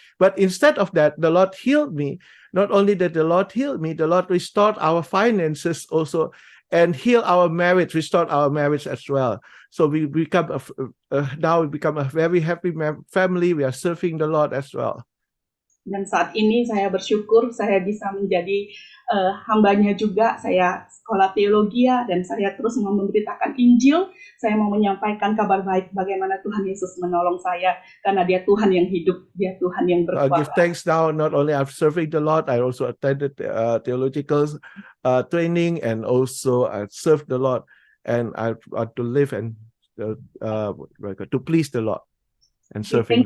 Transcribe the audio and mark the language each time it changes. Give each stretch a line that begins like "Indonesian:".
English: But instead of that, the Lord healed me. Not only that the Lord healed me, the Lord restored our finances also, and healed our marriage, restored our marriage as well. So we become now we become a very happy family. We are serving the Lord as well.
Indonesian: Dan saat ini saya bersyukur saya bisa menjadi hambanya juga. Saya sekolah teologi dan saya terus mau memberitakan Injil. Saya mau menyampaikan kabar baik bagaimana Tuhan Yesus menolong saya, karena Dia Tuhan yang hidup, Dia Tuhan yang
English: I give
Indonesian: berkuasa.
English: thanks now. Not only I'm serving the Lord, I also attended theological training, and also I served the Lord, and I to live and to please the Lord and serving